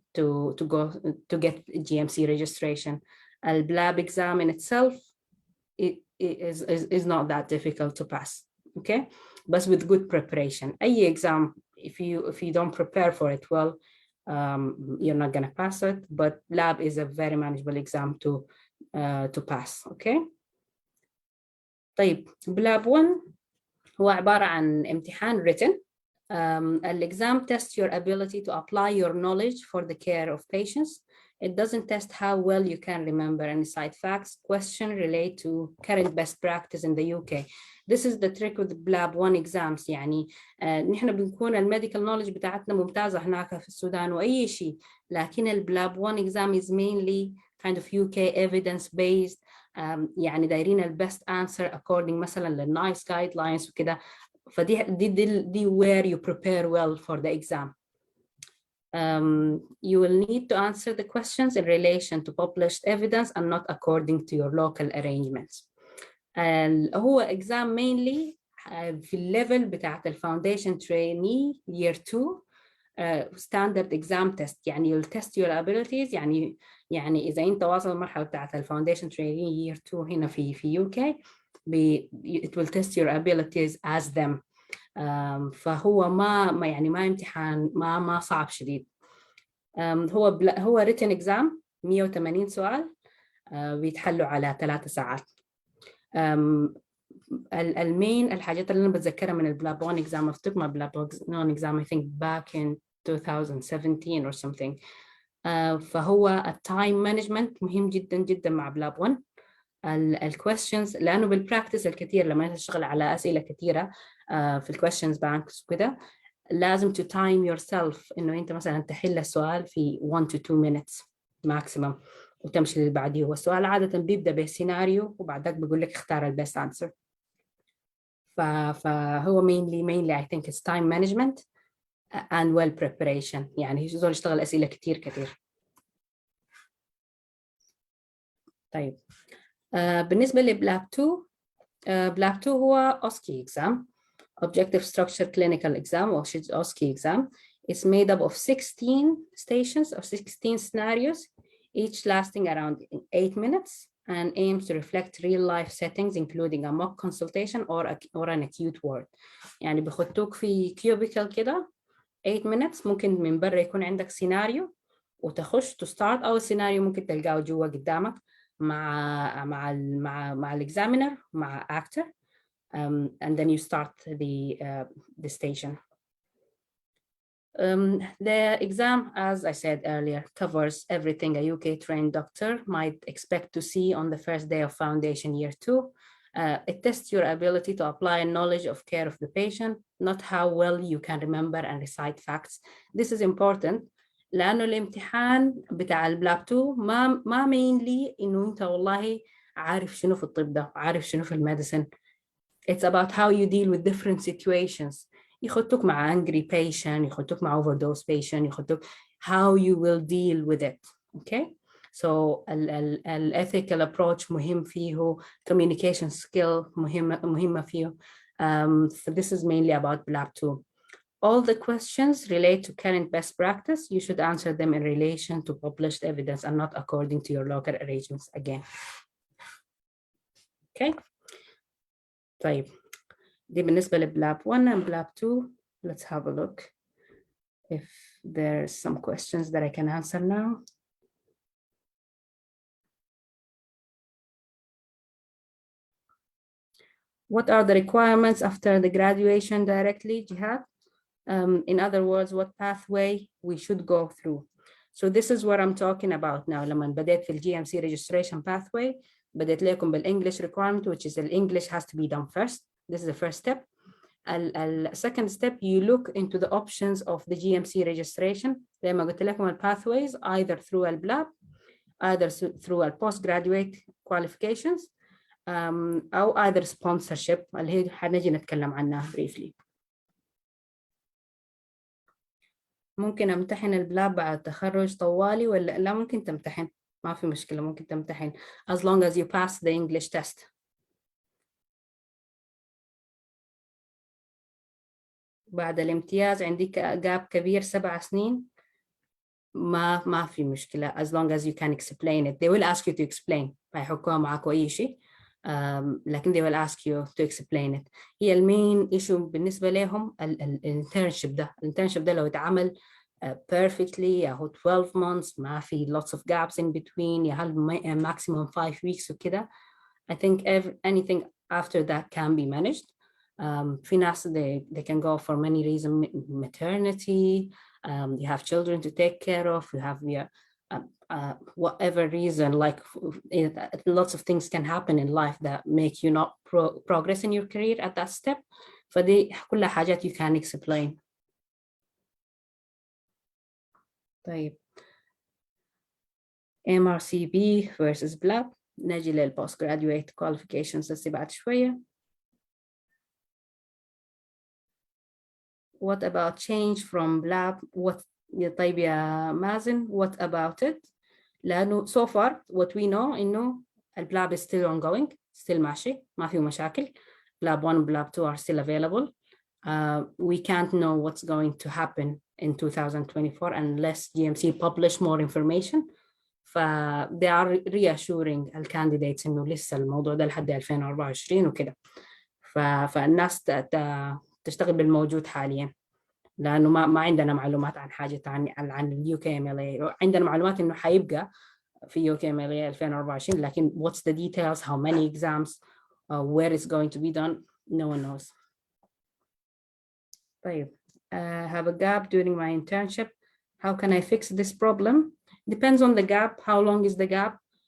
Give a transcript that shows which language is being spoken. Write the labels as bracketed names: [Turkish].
[English] to get GMC registration. الBLAB exam in itself is not that difficult to pass. Okay, but with good preparation. Any exam, if you don't prepare for it well, you're not gonna pass it. But lab is a very manageable exam to pass. Okay. [Arabic] طيب بلاب 1 هو عبارة عن امتحان written. [English] Exam tests your ability to apply your knowledge for the care of patients. It doesn't test how well you can remember and cite facts. Question relate to current best practice in the UK. This is the trick with BLAB 1 exams. [Arabic] يعني نحن بنكون الميديكال knowledge بتاعتنا ممتازة هناك في السودان وأي شيء، لكن البلاب 1 [English] exam is mainly kind of UK evidence based. [Arabic] يعني دايرين [English] best answer according [Arabic] مثلا للنايس guidelines وكده. [English] فدي where you prepare well for the exam. You will need to answer the questions in relation to published evidence and not according to your local arrangements. [Arabic] هو exam mainly في الليفل بتاعت الفاونديشن [English] trainee year 2 standard exam test. يعني you'll test your abilities. [Arabic] يعني إذا أنت واصل المرحلة بتاعت الفاونديشن [English] trainee year 2 [Arabic] هنا في [English] UK it will test your abilities as them. [Arabic] فهو ما امتحان ما صعب شديد. هو [English] written exam [Arabic] 180 سؤال بيتحلوا على 3 ساعات. المين الحاجات اللي أنا بتذكرها من البلاب 1 exam أفتكر ما بلاب 1 exam [English] I think back in 2017 or something. [Arabic] فهو التايم مانجمنت مهم جدا جدا مع بلاب 1. الكويستشنز لأنه بالبراكتس الكثير لما تشتغل على أسئلة كثيرة في الكويستشنز بانكس وكده لازم [English] to time yourself [Arabic] إنه أنت مثلا تحل السؤال في [English] 1 to 2 minutes maximum [Arabic] وتمشي للي بعديه. والسؤال عادة بيبدأ بسيناريو وبعدك بيقول لك اختار البيست answer. [English] فهو mainly I think it's time management and well preparation. [Arabic] يعني زول يشتغل أسئلة كتير. طيب بالنسبة لبلاب 2 بلاب 2 هو [English] OSCE exam, Objective Structure Clinical Exam or OSCE exam. It's made up of 16 stations or 16 scenarios, each lasting around 8 minutes and aims to reflect real life settings including a mock consultation or an acute ward. [Arabic] يعني بيخطوك في cubicle كده 8 minutes. ممكن من برا يكون عندك سيناريو وتخش [English] to start [Arabic] أو السيناريو ممكن تلقاه جوا قدامك مع الاكزامينر مع [English] actor and then you start the station. The exam, as I said earlier, covers everything a UK trained doctor might expect to see on the first day of foundation year 2. It tests your ability to apply knowledge of care of the patient, not how well you can remember and recite facts. This is important [Arabic] لأنه الامتحان بتاع البلاب 2 ما mainly إنه أنت والله عارف شنو في الطب ده عارف شنو في الميديسن. [English] It's about how you deal with different situations. [Arabic] يخطوك مع [English] angry patient, يخطوك مع overdose patient, يخطوك how you will deal with it. Okay? So ال ethical approach [Arabic] مهم فيه, [English] communication skill [Arabic] مهمة فيه. [English] So this is mainly about BLAB 2. All the questions relate to current best practice. You should answer them in relation to published evidence and not according to your local arrangements again. Okay? [Arabic] طيب دي بالنسبة لبلاب 1 [English] and BLAB 2. Let's have a look if there's some questions that I can answer now. What are the requirements after the graduation directly, Jihad? In other words, what pathway we should go through. So this is what I'm talking about now. [Arabic] لما بدأت في [English] GMC registration pathway [Arabic] بدأت لكم [English] بالEnglish requirement, which is the English has to be done first. This is the first step. Second step, you look into the options of the GMC registration. [Arabic] لما قلت لكم [English] pathways either through الBLAB, either through postgraduate qualifications, أو either sponsorship [Arabic] اللي هي حنجي نتكلم عنها [English] briefly. [Arabic] ممكن امتحن البلاب بعد التخرج طوالي ولا لا؟ ممكن تمتحن ما في مشكلة, ممكن تمتحن [English] as long as you pass the English test. [Arabic] بعد الامتياز عندك جاب كبير 7 سنين ما في مشكلة [English] as long as you can explain it. They will ask you to explain. [Arabic] فيحكوها معاكوا أي شيء. [English] لكن they will ask you to explain it. [Arabic] هي المين issue بالنسبة لهم الانترنشيب ده. الانترنشيب ده لو اتعمل perfectly ياخد 12 months ما في [English] lots of gaps in between [Arabic] يا هل maximum 5 weeks وكده. [English] I think anything after that can be managed. [Arabic] في ناس [English] they can go for many reasons, maternity, you have children to take care of, you have your whatever reason, like lots of things can happen in life that make you not progress in your career at that step. [Arabic] فدي كلها حاجات [English] you can explain. طيب MRCP versus BLAB. [Arabic] نجي للبوست-graduate qualifications هسه بعد شوية. [English] What about change from BLAB? What [Arabic] طيب يا مازن, [English] what about it? لأنه so far what we know إنه البلاب is still ongoing, still [Arabic] ماشي, ما فيه مشاكل. [English] BLAB 1 and BLAB 2 are still available. We can't know what's going to happen in 2024 unless GMC publish more information. they are reassuring [Arabic] الcandidates إنه لسه الموضوع ده لحد 2024 وكده. فالناس تشتغل بالموجود حاليا. لأنه ما عندنا معلومات عن حاجة عن اليو كي ام ال اي. عندنا معلومات إنه حيبقى في يو كي ام ال اي 2024 لكن [English] what's the details, how many exams, where it's going to be done, no one knows. طيب have a gap during my internship. How can I fix this problem? Depends on the gap. How long is the gap?